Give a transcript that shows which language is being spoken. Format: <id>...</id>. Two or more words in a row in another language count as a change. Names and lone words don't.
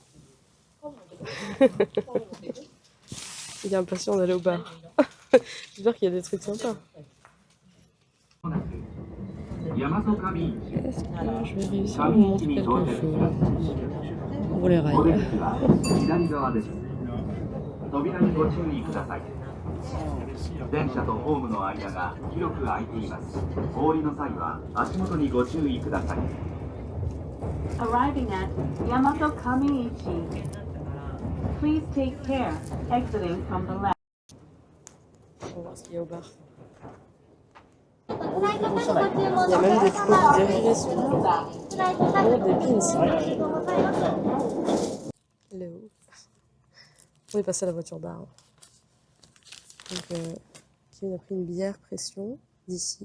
<fr>Il est impatient d'aller au bar. J'espère qu'il y a des trucs sympas. Est-ce que je vais réussir à vous montrer quelque chose pour les rails?</fr> <ja>電車とホームの間が広く空いています。お降りの際は足元にご注意ください。</ja> <en>Arriving at Yamato Kamiichi. Please take care, exiting from the left.</en> <fr>On va voir ce qu'il y a au bar. Il y a même des produits dérivés sur des pins. Léo. On est passé à la voiture bar. Donc, Kevin a pris une bière pression d'ici.</fr>